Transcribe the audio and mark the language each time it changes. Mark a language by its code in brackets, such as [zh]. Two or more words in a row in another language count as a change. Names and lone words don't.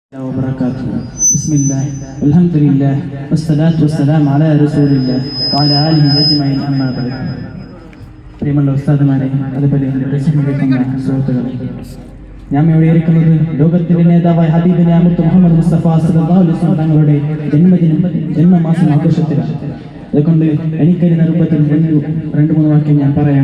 [ar] وبركاته. بسم الله والحمد لله والصلاة والسلام على رسول الله وعلى آله أجمعين أما بعد. [ml] പ്രിയമുള്ള ഉസ്താദുമാരെ, അതുപോലെ എൻ്റെ പ്രസംഗിക്കുന്ന സുഹൃത്തുക്കളെ, ഞാൻ ഇവിടെ ഇരിക്കുന്നത് ലോകത്തിന്റെ നേതാവായ ഹബീബിനെ മുഹമ്മദ് മുസ്തഫ [ar] صلى الله عليه وسلم [ml] തങ്ങളുടെ ജന്മമാസം ആഘോഷത്തിലാണ്. അതുകൊണ്ട് എനിക്കൊരു രൂപത്തിൽ രണ്ട് മൂന്ന് വാക്യം ഞാൻ പറയാം.